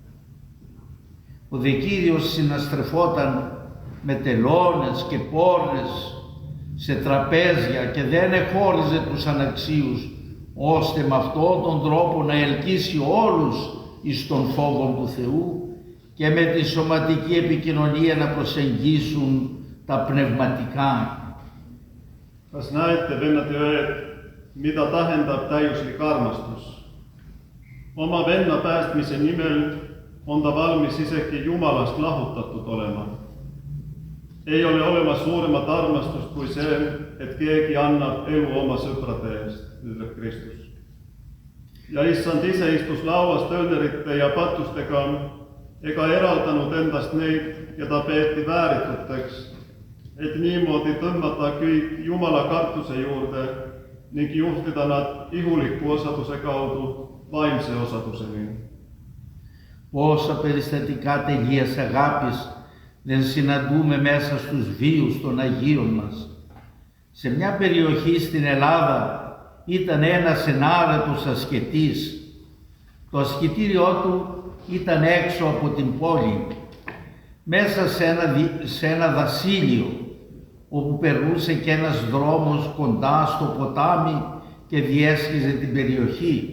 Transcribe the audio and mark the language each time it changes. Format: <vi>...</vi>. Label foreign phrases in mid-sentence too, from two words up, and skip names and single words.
<el>Ο δε Κύριος συναστρεφόταν με τελώνες και πόρνες σε τραπέζια και δεν εχώριζε τους αναξίους, ώστε με αυτόν τον τρόπο να ελκύσει όλους εις τον φόβο του Θεού και με τη σωματική επικοινωνία να προσεγγίσουν τα πνευματικά.</el> <et>Kas näette, vennad ja õed, mida tähendab täiuslik armastus? Oma venna päästmise nimel on ta valmis isegi Jumalast lahutatud olema. Ei ole olemas suuremat armastust kui see, et keegi annab elu oma sõprade eest, ütleb Kristus. Ja issand ise istus lauas tölnerite ja patustega ega eraldanud endast neid ja ta peeti väärituteks, et niimoodi tõmmata kõik Jumala kartuse juurde ning juhtida nad ihuliku osaduse kaudu vaimse osaduseni.</et> <el>Πόσα περιστατικά τελείας αγάπης δεν συναντούμε μέσα στους βίους των Αγίων μας. Σε μια περιοχή στην Ελλάδα ήταν ένας ενάρετος ασκητής. Το ασκητήριό του ήταν έξω από την πόλη, μέσα σε ένα δασίλειο, όπου περνούσε και ένας δρόμος κοντά στο ποτάμι και διέσχιζε την περιοχή.</el>